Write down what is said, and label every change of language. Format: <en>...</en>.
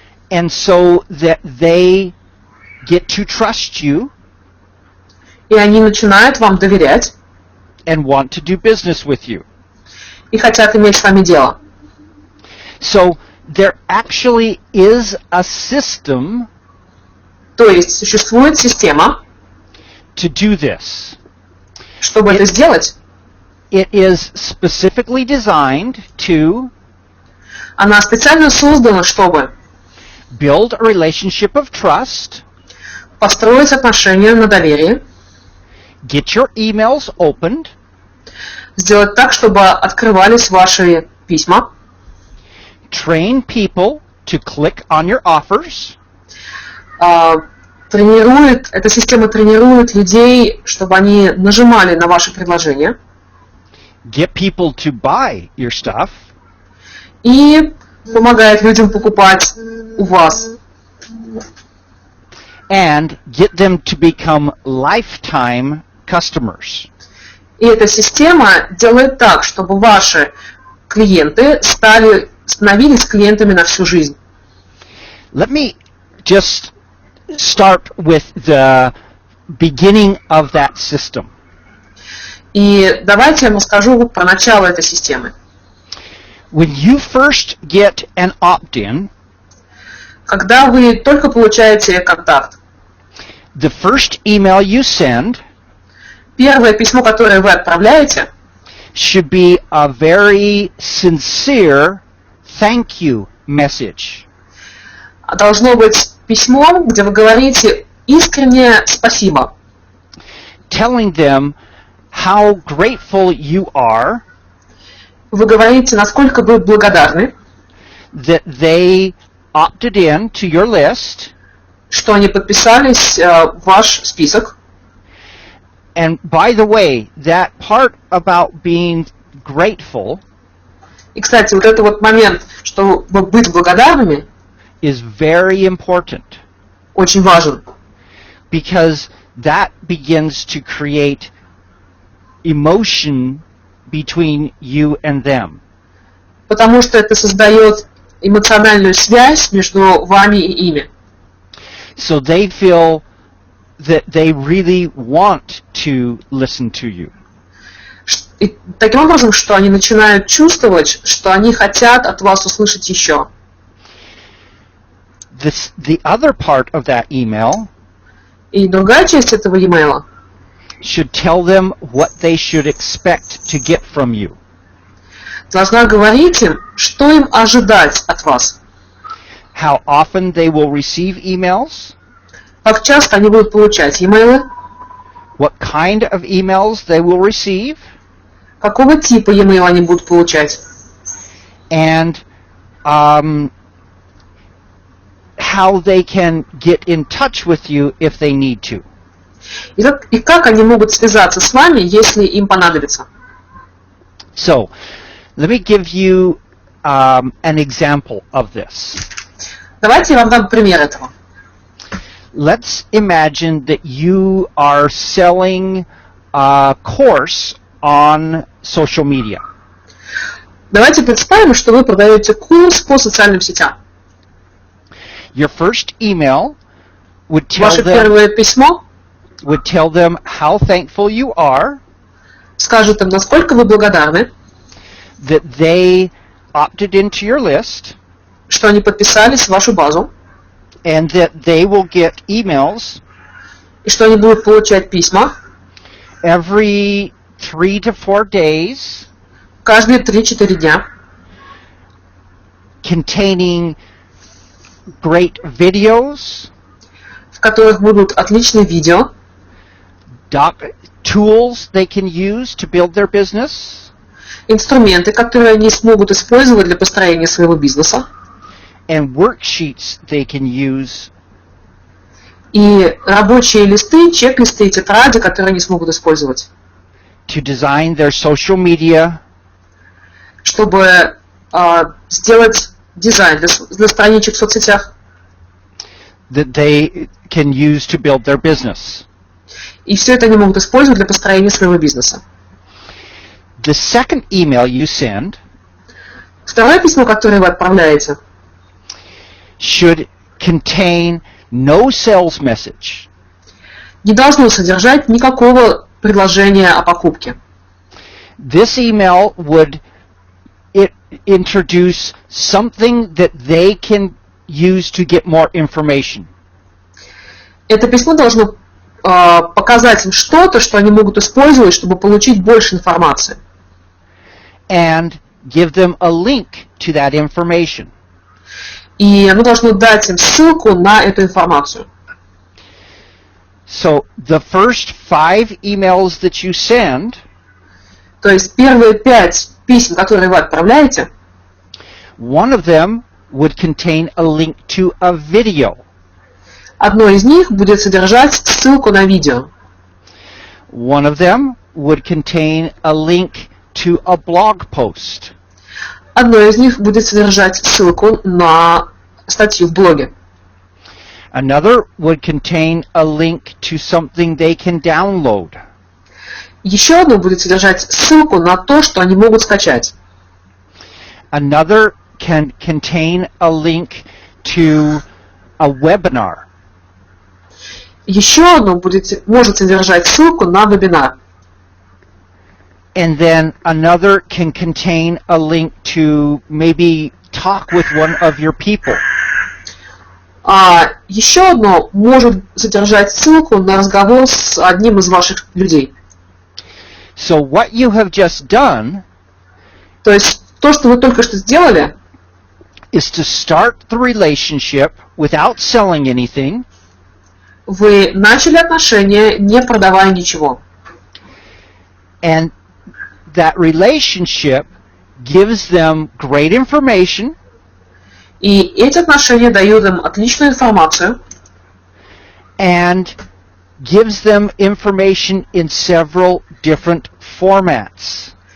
<en>and so that they get to trust you</en> <ru>И они начинают вам доверять</ru> <en>and want to do business with you.</en> <ru>и хотят иметь с вами дело.</ru> <en>So there actually is a system</en> <ru>То есть существует система,</ru> <en>to do this.</en> <ru>чтобы это сделать.</ru> <en>It is specifically designed to</en> <ru>Она специально создана, чтобы</ru> <en>build a relationship of trust,</en> <ru>построить отношения на доверии,</ru> <en>get your emails opened,</en> <ru>сделать так, чтобы открывались ваши письма,</ru> <en>train people to click on your offers,</en> <ru>эта система тренирует людей, чтобы они нажимали на ваши предложения,</ru> <en>get people to buy your stuff,</en> <ru>и помогает людям покупать у вас</ru> <en>and get them to become lifetime customers.</en> <ru>И эта система делает так, чтобы ваши клиенты становились клиентами на всю жизнь.</ru> <en>Let me just start with the beginning of that system.</en> <ru>И давайте я вам расскажу про начало этой системы.</ru> <en>When you first get an opt-in,</en> <ru>Когда вы только получаете контакт,</ru> <en>the first email you send</en> <ru>первое письмо, которое вы отправляете,</ru> <en>should be a very sincere thank you message.</en> <ru>должно быть письмом, где вы говорите искренне спасибо,</ru> <en>Telling them how grateful you are</en> <ru>вы говорите, насколько вы благодарны,</ru> <en>that they opted in to your list,</en> <ru>что они подписались в ваш список.</ru> <en>and by the way, that part about being grateful</en> <ru>И, кстати, вот этот вот момент, что быть благодарными,</ru> <en>is very important,</en> <ru>очень важен,</ru> <en>because that begins to create emotion between you and them.</en> <ru>потому что это создает эмоциональную связь между вами и ими.</ru> <en>So they feel that they really want to listen to you.</en> <ru>И таким образом, что они начинают чувствовать, что они хотят от вас услышать еще.</ru> <en>The other part of that email</en> <ru>И другая часть этого e-mail</ru> <en>should tell them what they should expect to get from you.</en> <ru>должна говорить им, что им ожидать от вас.</ru> <en>How often they will receive emails,</en> <ru>Как часто они будут получать e-mail,</ru> <en>what kind of emails they will receive,</en> <ru>какого типа e-mail они будут получать,</ru> <en>and how they can get in touch with you if they need to.</en> <ru>и как они могут связаться с вами, если им понадобится.</ru> <en>So, let me give you an example of this.</en> <ru>Давайте я вам дам пример этого.</ru> <en>Let's imagine that you are selling a course on social media.</en> <ru>Давайте представим, что вы продаете курс по социальным сетям.</ru> <en>Your first email would</en> <ru>Ваше первое письмо</ru> <en>tell them how thankful you are</en> <ru>скажет им, насколько вы благодарны,</ru> <en>that they opted into your list,</en> <ru>что они подписались в вашу базу,</ru> <en>and that they will get emails</en> <ru>и что они будут получать письма</ru> <en>every 3 to 4 days</en> <ru>каждые 3-4 дня,</ru> <en>containing great videos,</en> <ru>в которых будут отличные видео,</ru> <en>tools they can use to build their business,</en> <ru>инструменты, которые они смогут использовать для построения своего бизнеса,</ru> <en>and worksheets they can use</en> <ru>и рабочие листы, чек-листы и тетради, которые они смогут использовать,</ru> <en>to design their social media,</en> <ru>чтобы сделать дизайн для страничек в соцсетях,</ru> <en>that they can use to build their business.</en> <ru>и все это они могут использовать для построения своего бизнеса.</ru> <en>The second email you send</en> <ru>Второе письмо, которое вы отправляете,</ru> <en>should contain no sales message.</en> <ru>не должно содержать никакого предложения о покупке.</ru> <en>This email would introduce something that they can use to get more information.</en> <ru>Это письмо должно показать им что-то, что они могут использовать, чтобы получить больше информации.</ru> <en>And give them a link to that information.</en> <ru>И оно должно дать им ссылку на эту информацию.</ru> <en>So the first 5 emails that you send</en> <ru>То есть первые 5 писем, которые вы отправляете,</ru> <en>one of them would contain a link to a video.</en> <ru>одно из них будет содержать ссылку на видео.</ru> <en>One of them would contain a link to a blog post.</en> <ru>Одно из них будет содержать ссылку на статью в блоге.</ru> <en>Another would contain a link to something they can download.</en> <ru>Еще одно будет содержать ссылку на то, что они могут скачать.</ru> <en>Another can contain a link to a webinar.</en> <ru>Еще одно может содержать ссылку на вебинар.</ru> <en>And then another can contain a link to maybe talk with one of your people.</en> <ru>А еще одно может содержать ссылку на разговор с одним из ваших людей.</ru> <en>So what you have just done,</en> <ru>то есть то, что вы только что сделали,</ru> <en>is to start the relationship without selling anything.</en> <ru>Вы начали отношения, не продавая ничего.</ru> <en>And that relationship gives them great information.</en> <ru>И эти отношения дают им отличную информацию.</ru> <en>And gives them information in several different formats.</en>